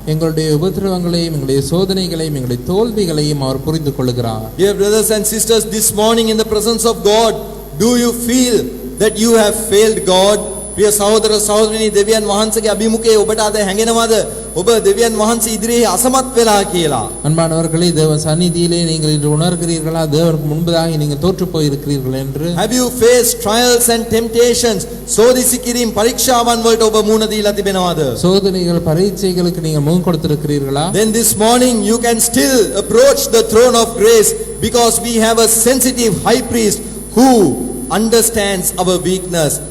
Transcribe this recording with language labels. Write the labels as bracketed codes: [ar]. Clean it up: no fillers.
[ta] எங்களுடைய உபத்திரவங்களையும் எங்களுடைய சோதனைகளையும் எங்களுடைய தோல்விகளையும் அவர் புரிந்து கொள்கிறார். [en] Dear brothers and sisters, this morning in the presence of God, do you feel that you have failed God? [si] ප්‍රිය සහෝදර සහෝදරිනි, දෙවියන් වහන්සේගේ අභිමුඛයේ ඔබට අද හැඟෙනවද ඔබ දෙවියන් වහන්සේ ඉදිරියේ අසමත් වෙලා කියලා? [ta] அன்பானவர்களே, தேவ சந்நிதியிலே நீங்கள் இன்று உணர்கிறீர்களா தேவனுக்கு முன்பதாக நீங்கள் தோற்று போய் இருக்கிறீர்கள் என்று? [en] Have you faced trials and temptations? [si] சோதிசி කිරීම පරීක්ෂාවන් වලට ඔබ මුහුණ දීලා තිබෙනවද? [ta] சோதனைகள் பரீட்சைகளுக்கு நீங்கள் முகம் கொடுத்திருக்கிறீர்களா? [en] Then this morning you can still approach the throne of grace because we have a sensitive high priest who understands our weakness.